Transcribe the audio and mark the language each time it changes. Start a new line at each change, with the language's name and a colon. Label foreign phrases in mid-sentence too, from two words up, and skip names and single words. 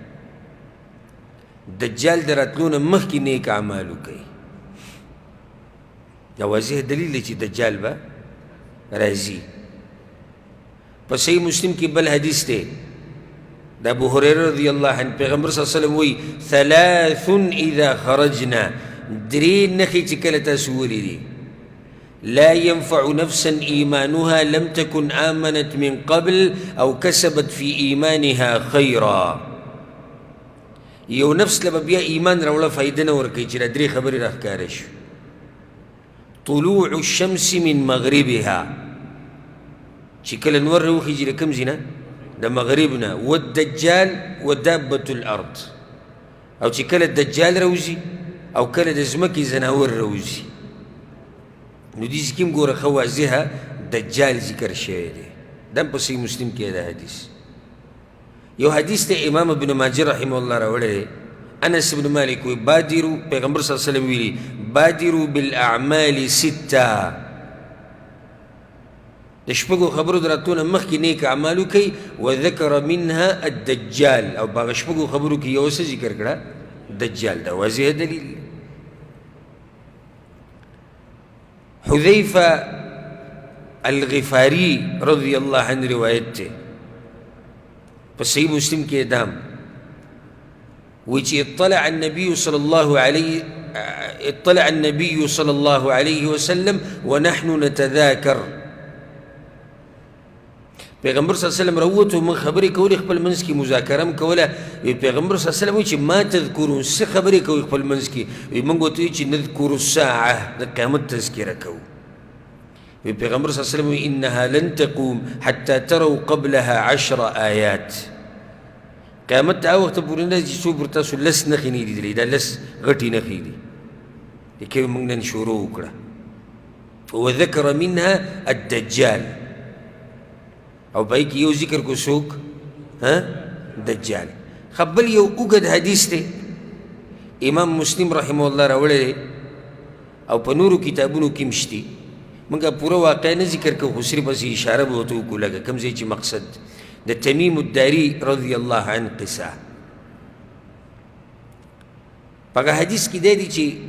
Pashto: دجال د راتلو نه مخکې نیک اعمال وکئ. دا واضح دلیل دی چې دجال به راځي. په صحیح مسلم کې بل حدیث دی، د ابو هریره
Arabic: رضی الله عنه،
Pashto: پیغمبر
Arabic: صلی الله علیه وسلم
Pashto: وایي
Arabic: ثلاث اذا خرجنا،
Pashto: درې نښې چې کله تاسو ولیدي،
Arabic: لا ينفع نفسا إيمانها لم تكن آمنت من قبل أو كسبت في إيمانها خيرا.
Pashto: یو نفس لبا بیا ایمان راوړه فایده نه ورکوي چې دا درې خبرې راښکاره شو.
Arabic: طلوع الشمس من مغربها،
Pashto: چې کله نور راوخیږي د کوم ځای نه؟ د مغرب نه.
Arabic: والدجال ودابة الأرض،
Pashto: او چې کله دجال راوځي او کله د ځمکې ځناور راوځي. نو دې ځکې هم ګوره ښه واضحه دجال ذکر شوی دی. دا په صحیح مسلم کې دا حدیث. یو حدیث ته امام ابن ماجه
Arabic: رحمه الله
Pashto: راوړی دی، انس بن مالک وی بادرو، پیغمبر
Arabic: صلی الله علیه وسلم
Pashto: ویلي
Arabic: بادرو بالاعمال سته.
Pashto: د شپږو خبرو د راتلو نه مخکې نیک اعمال وکئ.
Arabic: وذکر منها الدجال،
Pashto: او په هغه شپږو خبرو کې یو څه ذکر کړه؟ دجال. دا واضح دلیل. حذیفه الغفاری
Arabic: رضی الله عنه
Pashto: روایت ته په صحیح مسلم کې دام وی چې
Arabic: اطلع النبي صلى الله عليه وسلم ونحن نتذاكر.
Pashto: پیغمبر
Arabic: صلی الله علیه وسلم
Pashto: راووتو موږ خبرې کولې خپل منځ کې مذاکره هم کوله وی پیغمبر
Arabic: صلی الله علیه وسلم
Pashto: وایي چې
Arabic: ما تذکرون
Pashto: څه خبرې کوئ خپل منځ کې وی موږ ورته وایو چې
Arabic: نذکر الساعه
Pashto: د قیامت تذکره کوو وی پیغمبر
Arabic: صلی الله علیه وسلم
Pashto: وی
Arabic: انها لن تقوم حتى تروا قبلها 10 آیات
Pashto: قیامت ته هغه وخت پورې نه چې څو پر تاسو لس نښې نه لیدلې دا لس غټې نښې دي لیکن موږ نن شروع وکړه
Arabic: وذکر منها الدجال
Pashto: او پای کې یو ذکر کو څوک دجال خبل یو اوږد حدیث دی امام مسلم
Arabic: رحمه الله
Pashto: راوړی او په نورو کتابونو کې هم شتي موږ پوره واقع نه ذکر کوو خو صرف بس اشاره به ورته وکړو لکه کوم ځای چې مقصد د تمیم الداري
Arabic: رضی الله عنه
Pashto: قصه په هغه حدیث کې دی چې